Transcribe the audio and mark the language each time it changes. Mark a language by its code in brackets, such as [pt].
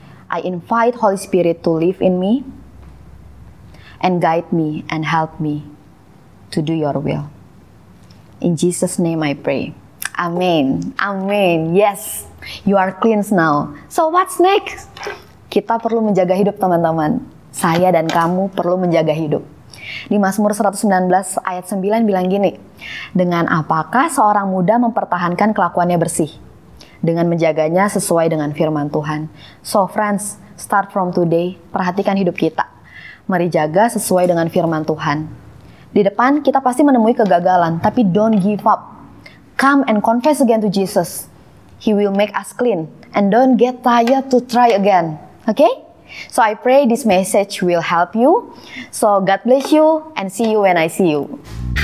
[en] I invite Holy Spirit to live in me and guide me and help me to do your will. In Jesus' name I pray. Amen. Amen. Yes, you are cleansed now. So what's next? [id] Kita perlu menjaga hidup, teman-teman. Saya dan kamu perlu menjaga hidup. Di Mazmur 119 ayat 9 bilang gini, dengan apakah seorang muda mempertahankan kelakuannya bersih? Dengan menjaganya sesuai dengan firman Tuhan. [en] So friends, start from today, [id] perhatikan hidup kita. Mari jaga sesuai dengan firman Tuhan. Di depan kita pasti menemui kegagalan, tapi [en] don't give up. Come and confess again to Jesus. He will make us clean. And don't get tired to try again. Okay? So I pray this message will help you. So God bless you and see you when I see you.